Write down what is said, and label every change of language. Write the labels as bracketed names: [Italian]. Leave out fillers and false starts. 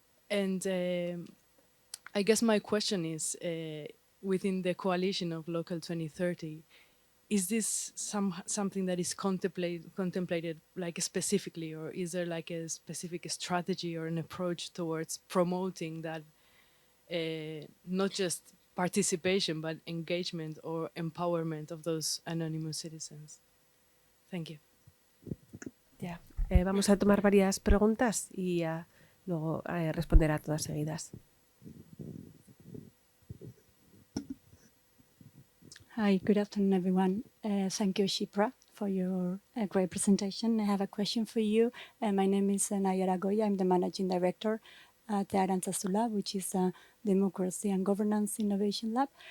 [English] And I guess my question is, within the coalition of Local 2030, is this something that is contemplated like specifically, or is there like a specific strategy or an approach towards promoting that, not just participation, but engagement or empowerment of those anonymous citizens? Thank you. Yeah. [Spanish] Vamos a tomar varias preguntas y luego responder a todas seguidas. [English] Hi, good afternoon, everyone. Thank you, Shipra, for your great presentation. I have a question for you. My name is Nayara Goya. I'm the Managing Director at the Aranzazu Lab, which is a Democracy and Governance Innovation Lab.